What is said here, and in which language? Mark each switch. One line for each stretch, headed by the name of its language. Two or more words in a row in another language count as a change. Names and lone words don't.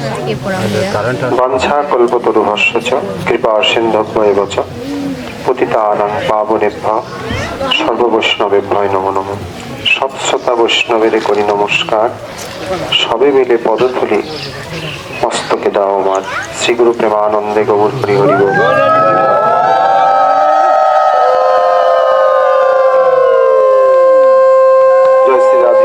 Sanskrit: বাঞ্ছা কল্পতরুভ্যশ্চ কৃপা সিন্ধুভ্যেব চ পতিতানাং পাবনেভ্যো সর্ববৈষ্ণবেভ্যো নমো নমঃ।
Bangla: সব শ্রোতা বৈষ্ণবের করি নমস্কার, সবে মিলে পদধূলি মস্তকে দাও আমার। শ্রীগুরু প্রেমানন্দে গৌর হরি হরি বল। জয় শ্রী রাধে।